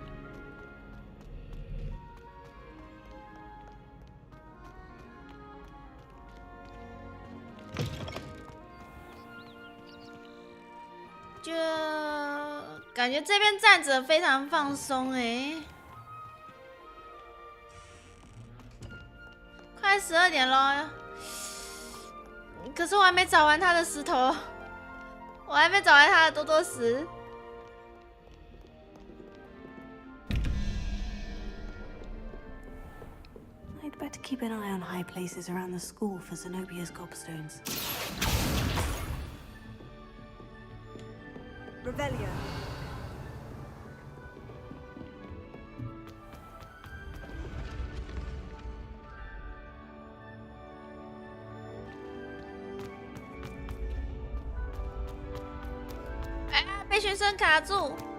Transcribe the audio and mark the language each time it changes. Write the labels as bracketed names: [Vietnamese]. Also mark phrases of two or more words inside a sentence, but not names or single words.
[Chinese] 就感觉这边站着非常放松哎，快12点了，可是我还没找完他的石头，我还没找完他的多多石。 [English] I'd better keep an eye on high places around the school for Zenobia's gobstones. Revelio. [Chinese] 哎，被学生卡住。